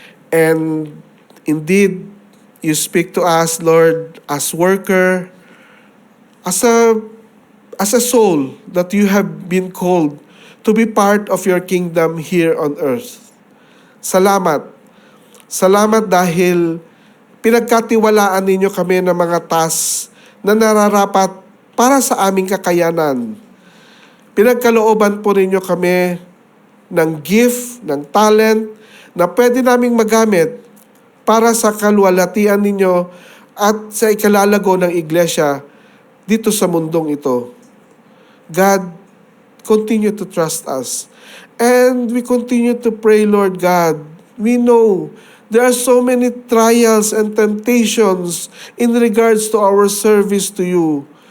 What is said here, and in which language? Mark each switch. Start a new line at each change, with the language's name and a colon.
English: And indeed, you speak to us, Lord, as worker, as a soul that you have been called to be part of your kingdom here on earth.
Filipino: Salamat. Salamat dahil pinagkatiwalaan ninyo kami ng mga task na nararapat para sa aming kakayanan. Pinagkalooban po ninyo kami ng gift, ng talent, na pwede naming magamit para sa kaluwalhatian ninyo at sa ikalalago ng iglesia dito sa mundong ito.
English: God, continue to trust us. And we continue to pray, Lord God. We know there are so many trials and temptations in regards to our service to you.